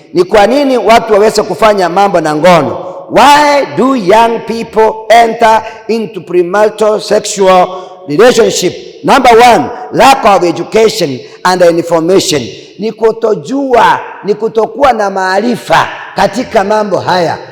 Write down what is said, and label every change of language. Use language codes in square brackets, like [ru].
[sw] Ni kwa nini watu waweze kufanya mambo na ngono? [en] Why do young people enter into premarital sexual relationship? Number 1, lack of education and information. [sw] Ni kutojua, ni kutokuwa na maarifa katika mambo haya.